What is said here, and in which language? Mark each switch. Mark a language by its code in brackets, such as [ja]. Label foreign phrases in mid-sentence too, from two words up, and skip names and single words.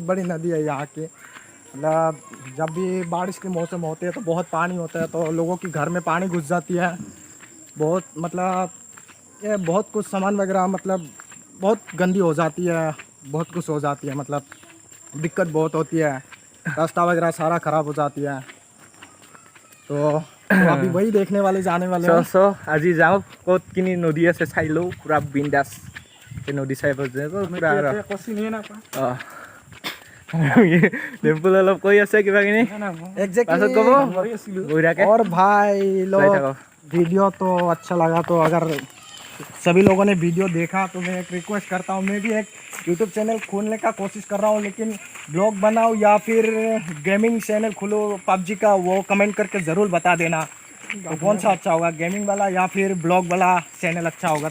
[hi] बड़ी नदी है यहाँ की मतलब जब भी बारिश के मौसम होते हैं तो बहुत पानी होता है तो लोगों के घर में पानी घुस जाती है बहुत मतलब ये बहुत कुछ सामान वगैरह मतलब बहुत गंदी हो जाती है बहुत कुछ हो जाती है मतलब दिक्कत बहुत होती है रास्ता वगैरह सारा ख़राब हो जाती है तो अभी वही देखने वाले जाने वाले हैं [as] सो আজি যাওঁ ক'ত কিনি নদী আছে চাই লওঁ পূৰা বিন্দাছ এই নদী চাই পূৰা ডিম্পুল অলপ কৈ আছে কিবা কিনি পাছত ক'ব [hi] और भाई लोग वीडियो तो अच्छा लगा तो अगर सभी लोगों ने वीडियो देखा तो मैं एक रिक्वेस्ट करता हूँ, मैं भी एक यूट्यूब चैनल खोलने का कोशिश कर रहा हूँ, लेकिन ब्लॉग बनाओ या फिर गेमिंग चैनल खोलो पबजी का, वो कमेंट करके ज़रूर बता देना तो कौन सा अच्छा होगा, गेमिंग वाला या फिर ब्लॉग वाला चैनल अच्छा होगा।